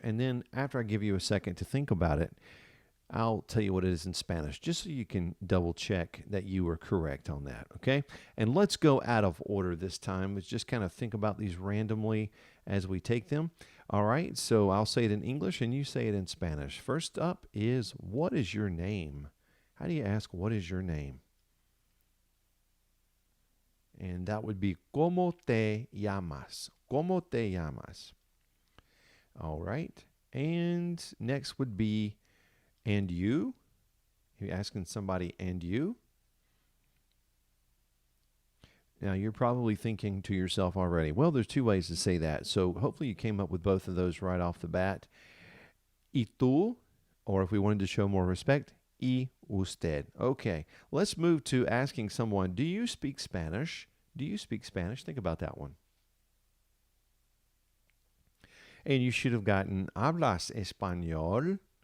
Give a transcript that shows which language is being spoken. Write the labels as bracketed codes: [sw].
[en] And then after I give you a second to think about it, I'll tell you what it is in Spanish, just so you can double check that you were correct on that, okay? And let's go out of order this time. Let's just kind of think about these randomly as we take them. All right, so I'll say it in English and you say it in Spanish. First up is, what is your name? How do you ask, what is your name? And that would be, [es] ¿cómo te llamas? ¿Cómo te llamas? [en] All right, and next would be, and you? You're asking somebody, and you? Now, you're probably thinking to yourself already, well, there's two ways to say that. So hopefully you came up with both of those right off the bat. [es] Y tú, [en] or if we wanted to show more respect, [es] y usted. [en] Okay, let's move to asking someone, do you speak Spanish? Do you speak Spanish? Think about that one. And you should have gotten, [es] ¿hablas español?